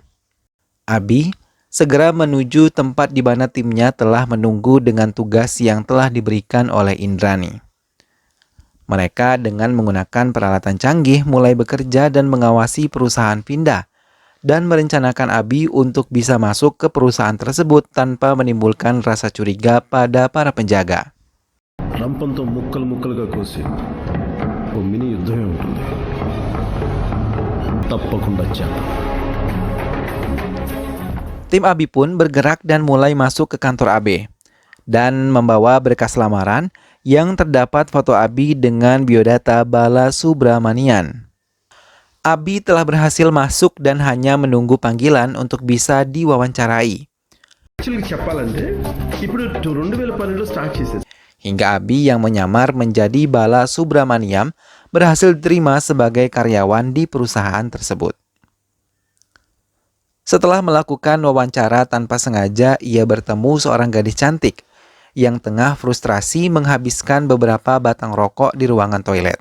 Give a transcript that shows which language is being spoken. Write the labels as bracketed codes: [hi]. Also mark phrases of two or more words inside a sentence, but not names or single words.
[id] Abi segera menuju tempat di mana timnya telah menunggu dengan tugas yang telah diberikan oleh Indrani. Mereka dengan menggunakan peralatan canggih mulai bekerja dan mengawasi perusahaan Vinda, dan merencanakan Abi untuk bisa masuk ke perusahaan tersebut tanpa menimbulkan rasa curiga pada para penjaga. [te] రంపంతో ముక్కలు ముక్కలుగా కోసి ఓ మినీ యుద్ధమే ఉంటుంది. తప్పకుండా చేద్దాం. [id] Tim Abi pun bergerak dan mulai masuk ke kantor AB dan membawa berkas lamaran yang terdapat foto Abi dengan biodata Bala Subramanian. Abi telah berhasil masuk dan hanya menunggu panggilan untuk bisa diwawancarai. [te] చెప్పాలంటే ఇప్పుడు 2012లో స్టార్ట్ చేసేది. [id] Hingga Abi yang menyamar menjadi Bala Subramaniam berhasil diterima sebagai karyawan di perusahaan tersebut. Setelah melakukan wawancara tanpa sengaja, ia bertemu seorang gadis cantik yang tengah frustrasi menghabiskan beberapa batang rokok di ruangan toilet.